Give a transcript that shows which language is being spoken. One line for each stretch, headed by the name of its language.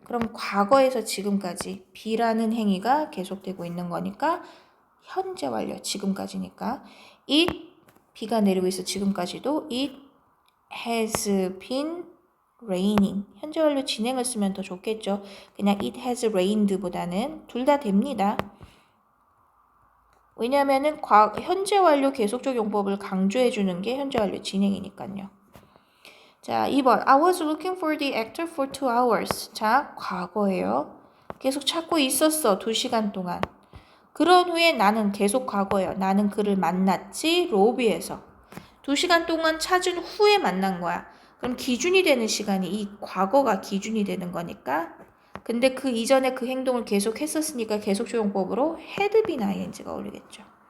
Korean: 그럼 과거에서 지금까지 비라는 행위가 계속되고 있는 거니까 현재 완료, 지금까지니까 it, 비가 내리고 있어 지금까지도
English: it has been raining.
Korean: 현재 완료 진행을 쓰면 더 좋겠죠. 그냥
English: it has rained
Korean: 보다는 둘 다 됩니다. 왜냐면은 현재 완료 계속적 용법을 강조해 주는 게 현재 완료 진행이니까요. 자, 2번.
English: I was looking for the actor for 2 hours.
Korean: 자, 과거예요. 계속 찾고 있었어. 2시간 동안. 그런 후에 나는 계속 과거예요. 나는 그를 만났지. 로비에서. 2시간 동안 찾은 후에 만난 거야. 그럼 기준이 되는 시간이 이 과거가 기준이 되는 거니까 근데 그 이전에 그 행동을 계속 했었으니까 계속조용법으로 had been ing가 어울리겠죠.